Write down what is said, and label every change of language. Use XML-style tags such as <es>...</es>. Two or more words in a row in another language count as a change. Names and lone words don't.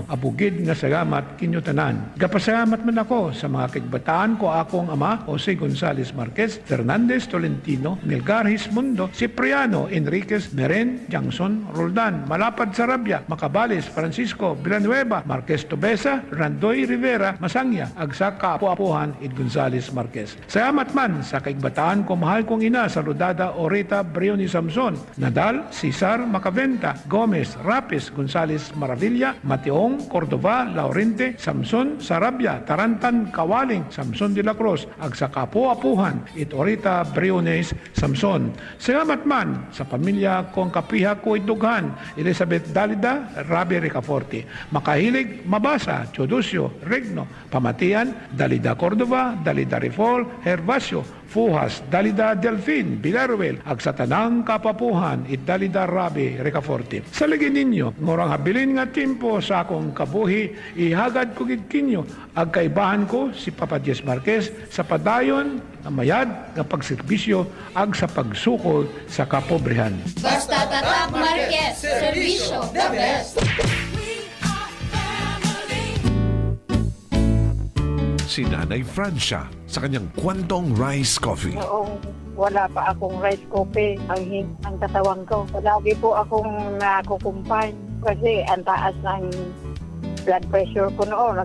<akl>Abugid nga salamat kinyo tanan. Gapasalamat man ako sa mga kigbataan ko akong ama Jose Gonzales Marquez, Fernandez Tolentino, Melgar Hismundo, Cipriano Enriquez, Meren Jangson Roldan, Malapad Sarabia, Macabales Francisco Villanueva, Marquez Tobesa, Randoy Rivera, Masangya, ag sa kaapu-apuhan Ed Gonzales Marquez. Salamat man sa kaigbataan ko mahal kong ina sa Rodada Oreta Brioni Samson, Nadal, Cesar Macaventa, Gomez, Rapis, Gonzales Maravilla, Mateong, Cordova, Laurente, Samson, Sarabia, Tarantan, Kawaling, Samson de la Cruz, ag sa kaapu-apuhan Ed Oreta Briones Samson. Salamat man sa pamilya kong kapiha ko idughan, Elizabeth Dalida, Rabi Ricaforte, Makahilig, Mabasa, Chodosio, Regno, Pamatian, Dalida Cordova, Dalida Rifol, Hervasio, Fuhas, Dalida Delfin, Villaruel, ag sa tanang kapapuhan, it Dalida Rabi Ricaforte. Sa lagi ninyo, ngorang habilin nga timpo sa akong kabuhi, ihagad ko gidkinyo, ag kaibahan ko si Papa Diez Marquez sa padayon na mayad nga pagserbisyo ag sa pagsukol sa kapobrehan. Basta tatak Marquez, serbisyo</akl> <en>the best.</en> <tl>Si Nanay Francia sa kanyang Kwantong Rice Coffee. Noong wala pa akong rice coffee, ang katawan ko. Lagi po akong nakukumpay kasi ang taas ng blood pressure ko noon.</tl>